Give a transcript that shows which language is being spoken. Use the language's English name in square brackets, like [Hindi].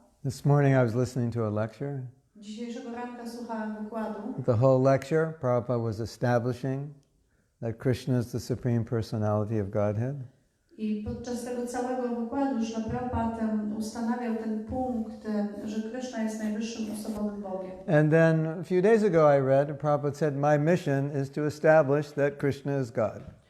[English] This morning I was listening to a lecture. [Polish] Dzisiejszego ranka słuchałem wykładu. [English] The whole lecture, Prabhupada was establishing that Krishna is the Supreme Personality of Godhead. [Polish] I podczas tego całego wykładu Śrila Prabhupada ustanawiał ten punkt, że Kryszna jest najwyższym osobowym Bogiem. [English] And then a few days ago I read, Prabhupada said, my mission is to establish that Krishna is God.